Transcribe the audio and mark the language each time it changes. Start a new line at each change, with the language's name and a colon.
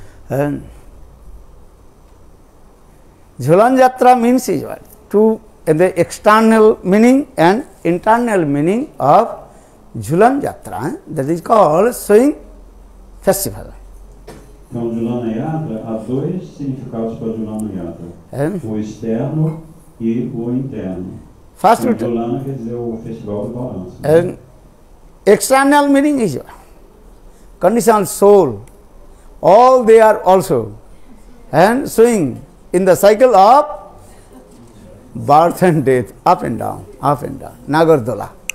English: And Jhulan Jatra means is what? The external meaning and internal meaning of Jhulan Jatra, that is called swing festival.
Portuguese: Então, Julana Yatra, há 2 significados para Julana Yatra, o externo e o interno.
English: First,
Portuguese: Julana quer dizer o festival do balanço.
English: And external meaning is conditional soul. All they are also and swing in the cycle of birth and death, up and down, Nagardola.